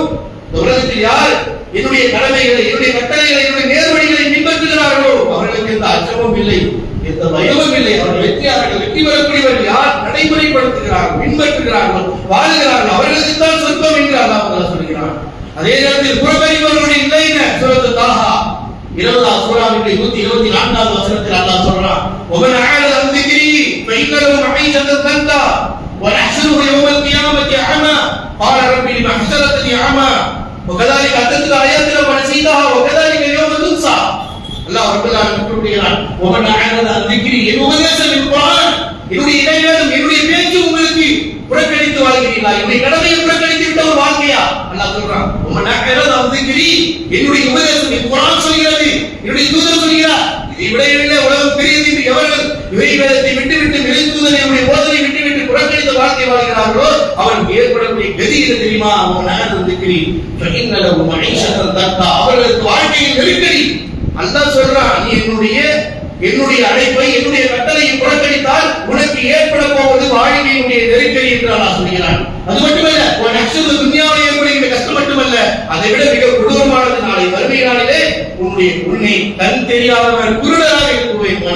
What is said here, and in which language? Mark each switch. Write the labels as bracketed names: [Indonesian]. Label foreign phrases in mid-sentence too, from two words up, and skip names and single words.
[Tamil] உலகத்தில் யார் என்னுடைய கடமைகளை, என்னுடைய கட்டளைகளை, என்னுடைய நேர்வழிகளை பின்பற்றுகிறார்களோ அவர்களுக்கு எந்த அச்சமும் இல்லை, எந்த பயமும் இல்லை. அவர்கள் வெற்றியாளர்கள், வெற்றி பெறக்கூடியவர்கள் யார் நடைமுறைப்படுத்துகிறார்கள், பின்பற்றுகிறார்கள், வாழுகிறார்கள் அவர்களுக்கு தான் சொர்க்கம் என்று அல்லாஹ் தஆலா சொல்கிறான். அதே நேரத்தில் புறக்கணிப்பவர்களுடைய இல்லை என்ன? சூரத்துல் தாஹா 20வது சூராவினுடைய 124வது வசனத்தில் அல்லாஹ் சொல்றான், [Arabic] وَمَنْ أَعْرَضَ عَنْ ذِكْرِي فَإِنَّ لَهُ مَعِيشَةً ضَنكًا وَنَحْشُرُهُ يَوْمَ الْقِيَامَةِ أَعْمَى قَالَ رَبِّ لِمَ حَشَرْتَنِي أَعْمَى وَكَذَلِكَ أَتَتْكَ آيَاتُنَا فَنَسِيتَهَا وَكَذَلِكَ الْيَوْمَ تُنسَى. [Tamil] அல்லாஹ் [Arabic] رب العالمين [Tamil] கூறுகிறான், [Arabic] وَمَنْ أَعْرَضَ عَنْ ذِكْرِي, [Tamil] என் உபதேசம், என் குர்ஆன், என்னுடைய இறைவேதம், என்னுடைய பேச்சு உங்களுக்கு புறக்கணித்து வாழ்கிறீர்களா? என்னுடைய கடமையை புறக்கணித்து விட்ட ஒரு வாழ்க்கையா? அல்லாஹ் சொல்றான், [Arabic] وَمَنْ أَعْرَضَ عَنْ ذِكْرِي, [Tamil] என்னுடைய உபதேசம், என் குர்ஆன் சொல்கிறது, என்னுடைய தூதர் சொல்கிறார், இதை விட இல்லை உலகம் பெரியது என்று எவர்கள் இறைவேதத்தை விட்டுவிட்டு இறைத்தூதரை போதனை விட்டுவிட்டு புறக்கணித்த வாழ்க்கை வாழ்கிறார்களோ அவன் ஏற்படக்கூடிய கதி என்ன தெரியுமா? [Arabic] அவன் அஅ்ரத ذِكْرِي فَإِنَّ لَهُ مَعِيشَةً ضَنكًا. [Tamil] அவர்களுக்கு வாழ்க்கையில் நெருக்கடி. அல்லாஹ் சொல்றான், நீ என்னுடைய அழைப்பை, என்னுடைய கட்டளையை புறக்கணித்தால் உனக்கு ஏற்பட போவது வாழ்க்கையினுடைய நெருக்கடி என்று அல்லாஹ் சொல்கிறான். அது மட்டுமல்ல, ஒரு நஷ்டம் துன்யாவில் ஏற்படுகின்ற கஷ்டம் மட்டுமல்ல, அதை விட மிக கொடூரமானது நாளை மறுமை நாளிலே உன்னை கண் தெரியாதவர் குருடராக இருக்குவேன்.